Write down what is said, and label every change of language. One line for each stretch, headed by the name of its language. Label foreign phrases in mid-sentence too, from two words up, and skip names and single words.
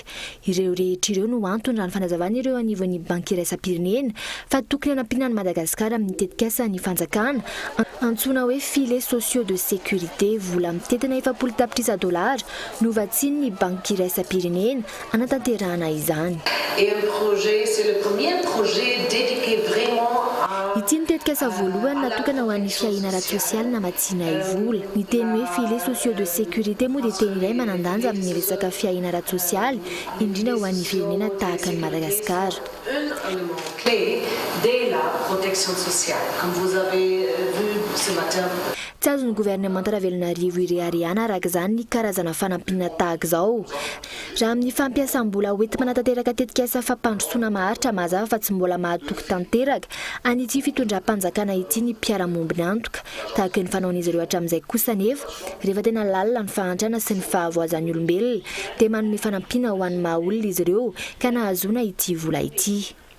Malagasy: Ireo rehetra ireo no antony raha ny fanazavana ireo anivon'ny banky iraisam-pirenena fa tokony hanampiana ny Madagasikara amin'ny tetikasa ny fanjakana antsoina hoe
French: filets sociaux de sécurité,
Malagasy: vola mitetina 4 tapitrisa dolara novatsiny ny banky iraisam-pirenena anatanterahana izany.
French: Et un projet, c'est le premier projet dédié vraiment à
Malagasy: tetikasa voalohany natokana ho an'ny fiaina ara-tsosialy na matsina ivola ny teny hoe
French: filets sociaux de sécurité
Malagasy: moa dia teny iray manandanja amin'ny resaka fiaina ara-tsosialy indrindra ho an'ny firenena tahaka ny Madagasikara.
French: Un élément clé dès la protection sociale, comme vous avez vu ce matin.
Malagasy: Tsy azon'ny gouvernement Ravelonarivo ireariana araka izany ny karazana fanampina tahaka izao. Raha amin'ny fampiasam-bola hoenty manatanteraka tetikasa fampandrosoana maharitra mazava fa tsy mbola mahatoky tanteraka an'ity fitondram-panjakana ity ny mpiara-mombony antoka tahaka ny fanaon'izy ireo hatramin'izay kosa nefa rehefa tena lalina ny fahantrana sy ny fahavoazan'ny olombelona dia manome fanampina ho an'ny mahaolona izy ireo ka nahazoana ity vola ity.